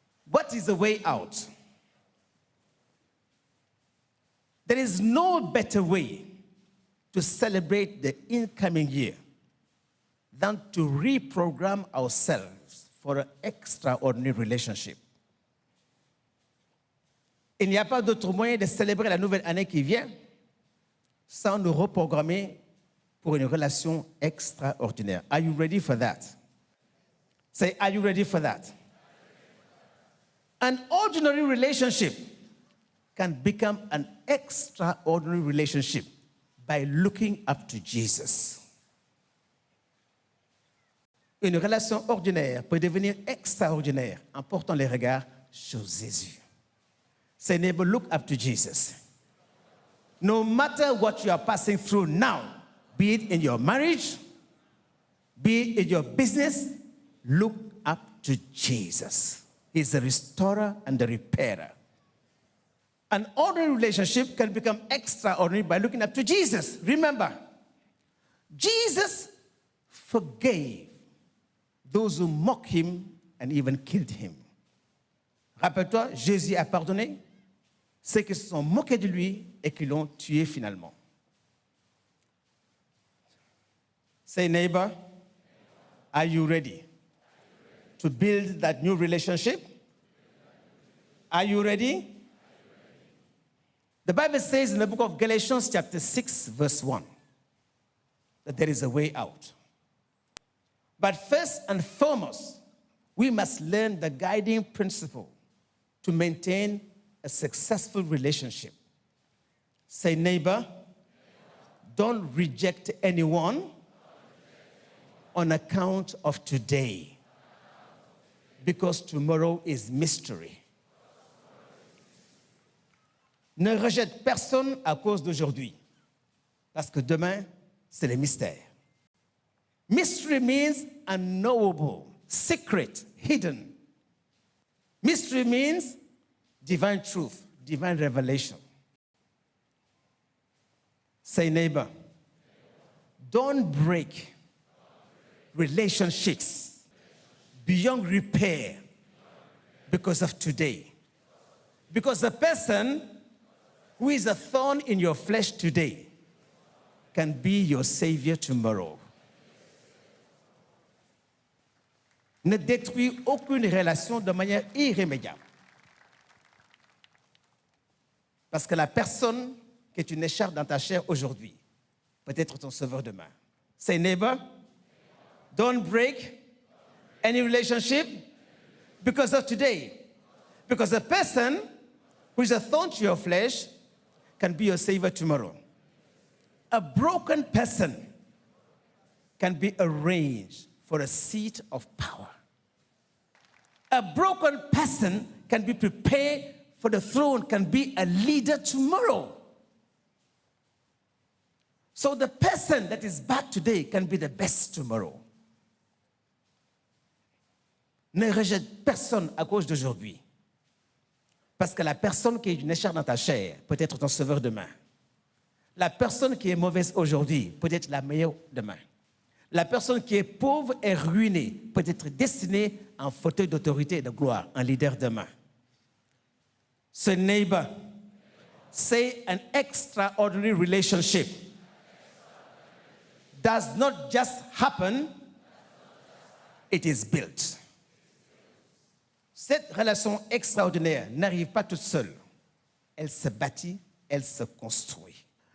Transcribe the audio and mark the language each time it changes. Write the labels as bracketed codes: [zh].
[en] What is the way out? There is no better way to celebrate the incoming year than to reprogram ourselves for an extraordinary relationship. [fr] Il n'y a pas d'autre moyen de célébrer la nouvelle année qui vient sans nous reprogrammer pour une relation extraordinaire. [en] Are you ready for that? Say, are you ready for that? An ordinary relationship can become an extraordinary relationship by looking up to Jesus. [fr] Une relation ordinaire peut devenir extraordinaire en portant les regards sur Jésus. [en] Say, neighbor, look up to Jesus. No matter what you are passing through now, be it in your marriage, be it in your business, look up to Jesus. He's the restorer and the repairer. An ordinary relationship can become extraordinary by looking up to Jesus. Remember, Jesus forgave those who mocked him and even killed him. [fr] Rappelle-toi, Jésus a pardonné ceux qui se sont moqués de lui et qui l'ont tué finalement. [en] Say, neighbor, are you ready to build that new relationship? Are you ready? The Bible says in the book of Galatians chapter 6, verse 1, that there is a way out. But first and foremost, we must learn the guiding principle to maintain a successful relationship. Say, neighbor, don't reject anyone on account of today, because tomorrow is mystery. [fr] Ne rejette personne à cause d'aujourd'hui, parce que demain, c'est le mystère. [en] Mystery means unknowable, secret, hidden. Mystery means divine truth, divine revelation. Say, neighbor, don't break relationships beyond repair because of today. Because the person who is a thorn in your flesh today can be your savior tomorrow. [fr] Ne détruis aucune relation de manière irrémédiable. Parce que la personne qui est une écharpe dans ta chair aujourd'hui peut être ton sauveur demain. [en] Say, neighbor, don't break any relationship because of today. Because a person who is a thorn to your flesh can be your savior tomorrow. A broken person can be arranged for a seat of power. A broken person can be prepared for the throne, can be a leader tomorrow. So the person that is bad today can be the best tomorrow. [fr] Ne rejette personne à cause d'aujourd'hui. Parce que la personne qui est une écharpe dans ta chair peut être ton sauveur demain. La personne qui est mauvaise aujourd'hui peut être la meilleure demain. La personne qui est pauvre et ruinée peut être destinée en fauteuil d'autorité et de gloire, un leader demain. [en] Say, neighbor, say an extraordinary relationship does not just happen, it is built. [fr] Cette relation extraordinaire n'arrive pas toute seule. Elle se bâtit, elle se construit.